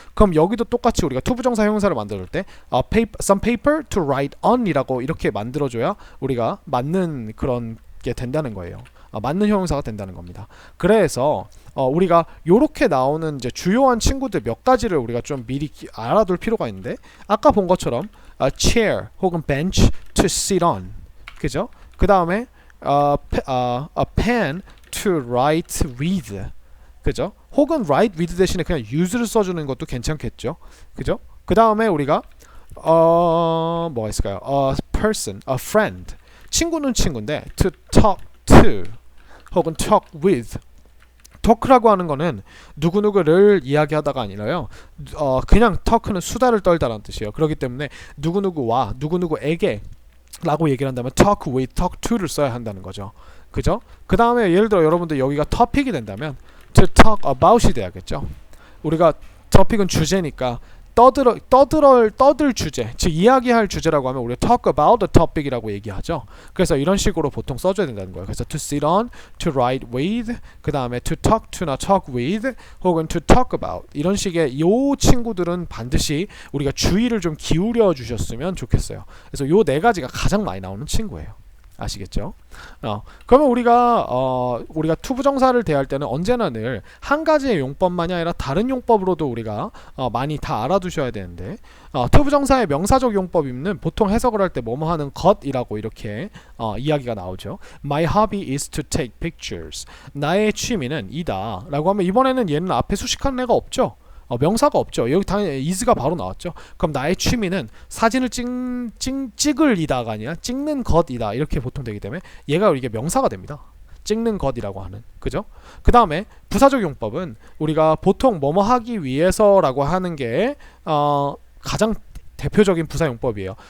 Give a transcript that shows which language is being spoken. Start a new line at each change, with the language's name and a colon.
Korean: 그럼 여기도 똑같이 우리가 투부정사 형용사를 만들 때
English: some paper to write on
Korean: 이라고 이렇게 만들어줘야 우리가 맞는 그런 게 된다는 거예요. 맞는 형용사가 된다는 겁니다. 그래서 우리가 요렇게 나오는 이제 주요한 친구들 몇 가지를 우리가 좀 미리 알아둘 필요가 있는데, 아까 본 것처럼
English: a chair
Korean: 혹은
English: bench to sit on,
Korean: 그죠? 그 다음에
English: a pen to write with,
Korean: 그죠? 혹은 write with 대신에 그냥 use를 써주는 것도 괜찮겠죠, 그죠? 그 다음에 우리가 뭐가 있을까요?
English: A person, a friend,
Korean: 친구는 친구인데
English: to talk to
Korean: 혹은
English: talk with.
Korean: talk라고 하는 거는 누구누구를 이야기하다가 아니라요, 그냥 talk는 수다를 떨다라는 뜻이에요. 그렇기 때문에 누구누구와 누구누구에게 라고 얘기를 한다면
English: talk with, talk to
Korean: 를 써야 한다는 거죠, 그죠? 그 다음에 예를 들어 여러분들 여기가 topic이 된다면
English: to talk about
Korean: 이 돼야겠죠. 우리가 topic은 주제니까 떠들 주제, 즉 이야기할 주제라고 하면 우리가
English: talk about the topic
Korean: 이라고 얘기하죠. 그래서 이런 식으로 보통 써줘야 된다는 거예요. 그래서
English: to sit on, to write with, 그 다음에 to talk to나 talk with, 혹은 to talk about,
Korean: 이런 식의 요 친구들은 반드시 우리가 주의를 좀 기울여 주셨으면 좋겠어요. 그래서 요 네 가지가 가장 많이 나오는 친구예요. 아시겠죠? 그러면 우리가 투부정사를 대할 때는 언제나 늘 한 가지의 용법만이 아니라 다른 용법으로도 우리가 많이 다 알아두셔야 되는데, 투부정사의 명사적 용법이면 보통 해석을 할 때 뭐뭐 하는 것이라고 이렇게 이야기가 나오죠.
English: My hobby is to take pictures.
Korean: 나의 취미는 이다 라고 하면 이번에는 얘는 앞에 수식하는 애가 없죠. 명사가 없죠. 여기 당연히 is가 바로 나왔죠. 그럼 나의 취미는 사진을 찍을 이다가 아니라 찍는 것이다, 이렇게 보통 되기 때문에 얘가 이게 명사가 됩니다. 찍는 것이라고 하는, 그죠? 그 다음에 부사적 용법은 우리가 보통 뭐뭐 하기 위해서라고 하는 게 가장 대표적인 부사 용법이에요.